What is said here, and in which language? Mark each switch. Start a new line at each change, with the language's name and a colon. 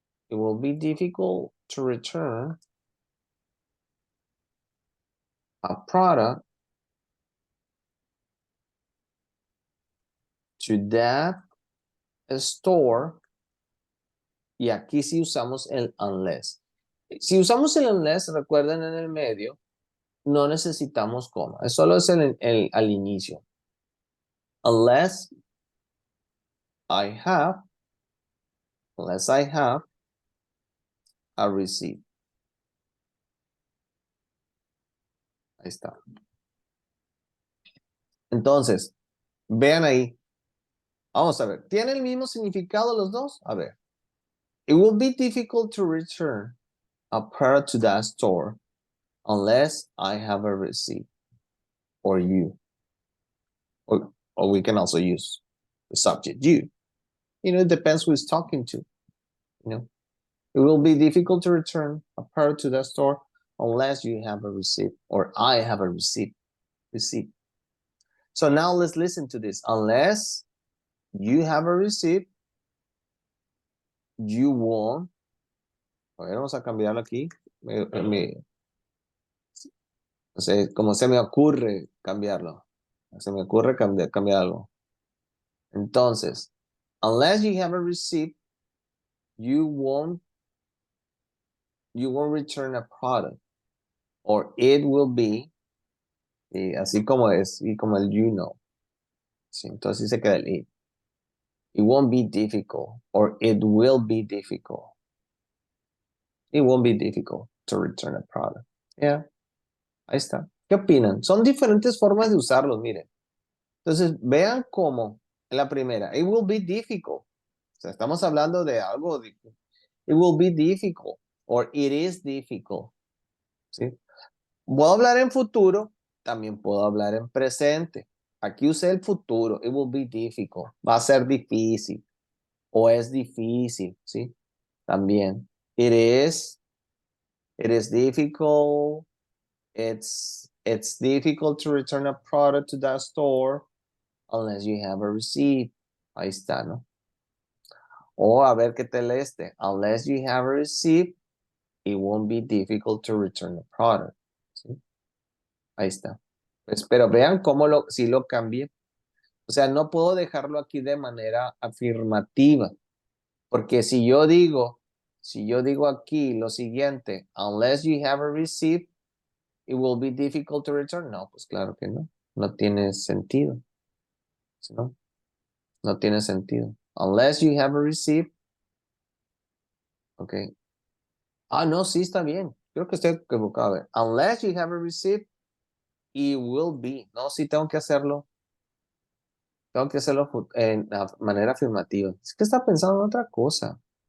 English: It will be difficult to return a product to that store.
Spanish: Y aquí sí usamos el unless. Si usamos el unless, recuerden en el medio, no necesitamos coma. Solo es al inicio.
English: Unless I have a receipt.
Spanish: Ahí está. Entonces, vean ahí. Vamos a ver. ¿Tiene el mismo significado los dos? A ver.
English: It will be difficult to return a product to that store unless I have a receipt. Or you. Or we can also use the subject you. You know, it depends who is talking to. You know, it will be difficult to return a product to that store unless you have a receipt or I have a receipt. So now let's listen to this. Unless you have a receipt, you won't.
Spanish: A ver, vamos a cambiarlo aquí. No sé, como se me ocurre cambiarlo. Se me ocurre cambiar algo.
English: Entonces, unless you have a receipt, you won't return a product. Or it will be,
Spanish: y así como es, y como el
English: you know.
Spanish: Sí, entonces se queda el it.
English: It won't be difficult, or it will be difficult. It won't be difficult to return a product.
Spanish: Yeah, ahí está. ¿Qué opinan? Son diferentes formas de usarlos, miren. Entonces, vean cómo, en la primera,
English: it will be difficult.
Spanish: O sea, estamos hablando de algo,
English: it will be difficult, or it is difficult.
Spanish: ¿Sí? Puedo hablar en futuro, también puedo hablar en presente. Aquí usé el futuro,
English: it will be difficult,
Spanish: va a ser difícil, o es difícil, ¿sí?
English: También, it is difficult, it's difficult to return a product to that store unless you have a receipt.
Spanish: Ahí está, ¿no? O a ver qué tal este,
English: unless you have a receipt, it won't be difficult to return a product,
Spanish: ¿sí? Ahí está. Pues, pero vean cómo si lo cambié. O sea, no puedo dejarlo aquí de manera afirmativa. Porque si yo digo aquí lo siguiente,
English: unless you have a receipt, it will be difficult to return.
Spanish: No, pues claro que no. No tiene sentido. ¿No? No tiene sentido.
English: Unless you have a receipt.
Spanish: Ok. Ah, no, sí está bien. Creo que estoy equivocado. A ver.
English: Unless you have a receipt, it will be.
Spanish: No, sí tengo que hacerlo. Tengo que hacerlo en manera afirmativa. Es que está pensando en otra cosa.